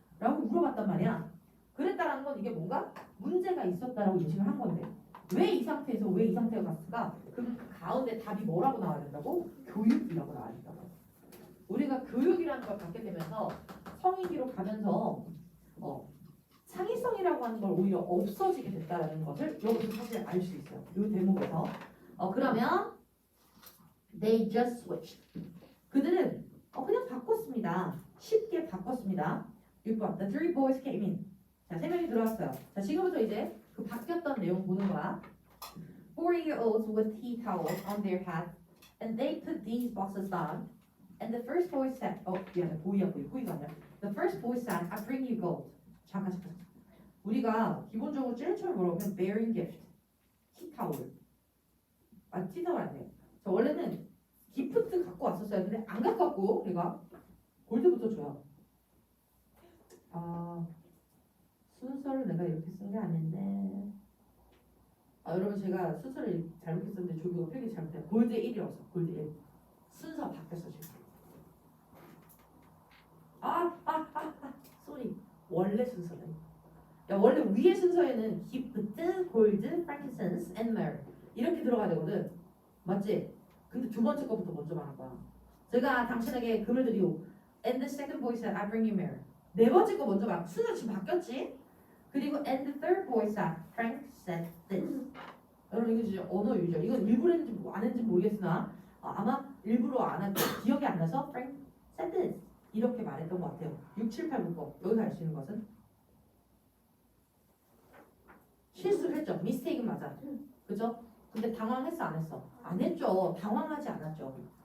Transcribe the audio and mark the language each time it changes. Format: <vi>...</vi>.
<ko>라고 물어봤단 말이야. 그랬다라는 건 이게 뭔가 문제가 있었다라고 인식을 한 건데 왜 이 상태에서 왜 이 상태가 갔을까? 그럼 그 가운데 답이 뭐라고 나와야 된다고? 교육이라고 나와야 된다고. 우리가 교육이라는 걸 갖게 되면서 성인기로 가면서 창의성이라고 하는 걸 오히려 없어지게 됐다라는 것을 여기서 사실 알 수 있어요. 이 대목에서.</ko> <en>그러면 they just switched.</en> <ko>그들은 그냥 바꿨습니다. 쉽게 바꿨습니다. 6번.</ko> <en>The three boys came in.</en> <ko>자, 3명이 들어왔어요. 자, 지금부터 이제 그 바뀌었던 내용 보는 거야.</ko> <en>4-year-olds with tea towels on their heads, and they put these boxes down. And the first boy said,</en> <ko>미안해, 보이가 아니라.</ko> <en>The first boy said, I bring you gold.</en> <ko>잠깐. 우리가 기본적으로 제일 처음에 뭐라고 하면 bearing gift, 티타올. 티타올 아니에요. 저 원래는 기프트 갖고 왔었어요. 근데 안 갖고 왔고 우리가 골드부터 줘요. 순서를 내가 이렇게 쓴 게 아닌데. 여러분 제가 순서를 잘못했었는데 조교가 표기 잘못해요. 골드 1이었어. 골드 1. 순서 바뀌었어 지금. 쏘리. 원래 순서는. 야, 원래 위의 순서에는 기프트, 골드, frankincense, and myrrh 이렇게 들어가야 되거든. 맞지? 근데 두 번째 거부터 먼저 말할 거야. 제가 당신에게 금을 드리오.</ko> <en>And the second boy said, I bring you myrrh.</en> <ko>네 번째 거 먼저 말. 순서 지금 바뀌었지? 그리고</ko> <en>and the third boy said, Frank said this.</en> <ko>여러분 이거 진짜 언어 유죠. 이건 일부러 했는지 안 했는지 모르겠으나 아마 일부러 안 한 기억이 안 나서</ko> <en>Frank said this</en> <ko>이렇게 말했던 것 같아요. 6, 7, 8 문법 여기서 알 수 있는 것은 실수를 했죠. 미스테이크는 맞아. 그죠? 근데 당황했어 안 했어? 안 했죠. 당황하지 않았죠.</ko>